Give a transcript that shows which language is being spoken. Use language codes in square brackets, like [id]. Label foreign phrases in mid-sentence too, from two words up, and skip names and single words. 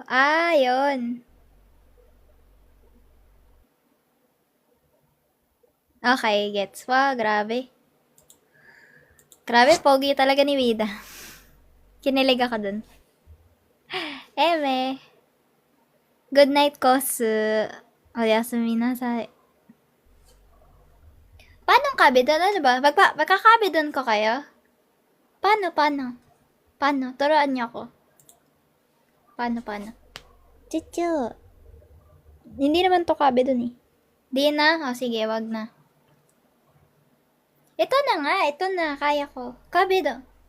[tl] Ah, yun. Okay, gets. Wow, grabe. Grabe, pogi talaga ni Wida. Kinilig ako dun. Eme. [en] Good night, Kosu. [ja] おやすみなさい. [tl] Paano kabe dun? Ano ba? Magkakabe dun ko kayo? Paano? Turuan niyo ako. Paano? Chuchu. Hindi naman to kabe dun eh. Di na? O sige, wag na. Ito na nga. Ito na. Kaya ko. Kabe dun.